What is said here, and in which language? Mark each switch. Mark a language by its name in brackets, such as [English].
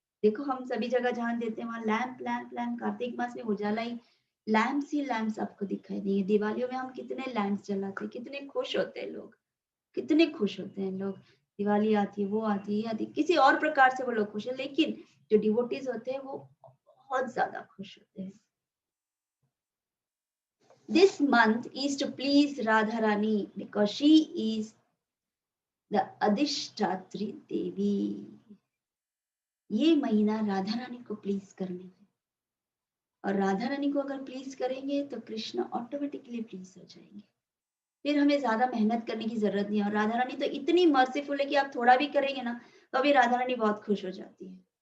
[Hindi] देखो हम सभी जगह जहाँ देते हैं वहां लैंप लैंप लैंप, कार्तिक मास में उजाला ही लैंप्स आपको दिखाई देंगे। दिवालियों में हम कितने लैंप्स जलाते हैं, कितने खुश होते हैं लोग, कितने खुश होते हैं लोग। दिवाली आती है, वो आती है, ये आती है, किसी और प्रकार से वो लोग खुश है, लेकिन जो डिवोटीज होते हैं वो बहुत ज्यादा खुश होते हैं। [English] This month is to please Radharani because she is the Adhishtatri Devi. [Hindi] ये महीना राधा रानी को प्लीज करने है, और राधा रानी को अगर प्लीज करेंगे तो कृष्ण ऑटोमेटिकली प्लीज हो जाएंगे। फिर हमें ज्यादा मेहनत करने की जरूरत नहीं है, और राधा रानी तो इतनी मर्सीफुल है कि आप थोड़ा भी करेंगे ना तो अभी राधा रानी बहुत खुश हो जाती है।